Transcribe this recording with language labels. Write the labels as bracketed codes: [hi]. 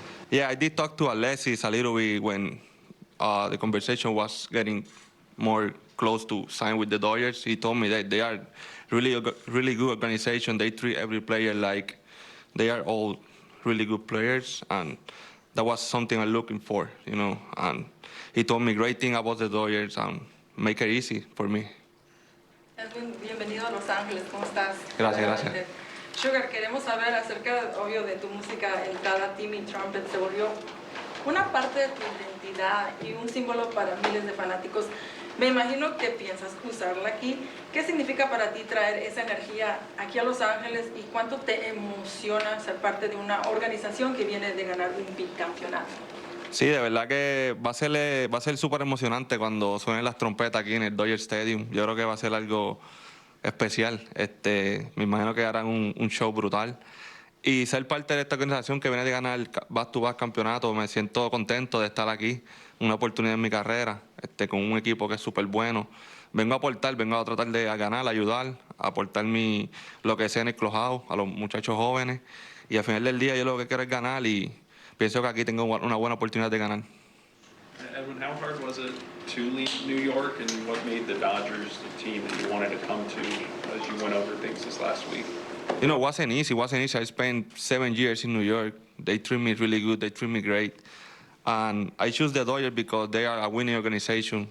[en] Yeah, I did talk to Alexis a little bit when the conversation was getting more close to sign with the Dodgers. He told me that they are really good organization. They treat every player like they are all really good players, and that was something I'm looking for, And he told me great thing about the Dodgers and make it easy for me. [es] Edwin, bienvenido a Los Ángeles. ¿Cómo estás? Gracias. Sugar, queremos saber acerca, obvio, de tu música. Entrada, Timmy Trumpet se volvió una parte de tu identidad y un símbolo para miles de fanáticos. Me imagino que piensas usarla aquí. ¿Qué significa para ti traer esa energía aquí a Los Ángeles y cuánto te emociona ser parte de una organización que viene de ganar un bicampeonato? Sí, de verdad que va a ser súper emocionante cuando suenen las trompetas aquí en el Dodger Stadium. Yo creo que va a ser algo especial. Me imagino que harán un show brutal. y ser parte de esta organización que viene de ganar el back-to-back campeonato. Me siento contento de estar aquí, una oportunidad en mi carrera, con un equipo que es súper bueno. Vengo a aportar, vengo a tratar de ganar, ayudar, a aportar lo que sé en el Clubhouse a los muchachos jóvenes. Y al final del día yo lo que quiero es ganar y pienso que aquí tengo una buena oportunidad de ganar. [en] Edwin, how hard was it to leave New York, and what made the Dodgers the team that you wanted to come to as you went over things this last week? You know, it wasn't easy. I spent 7 years in New York. They treat me really good. They treat me great. And I choose the Dodgers because they are a winning organization.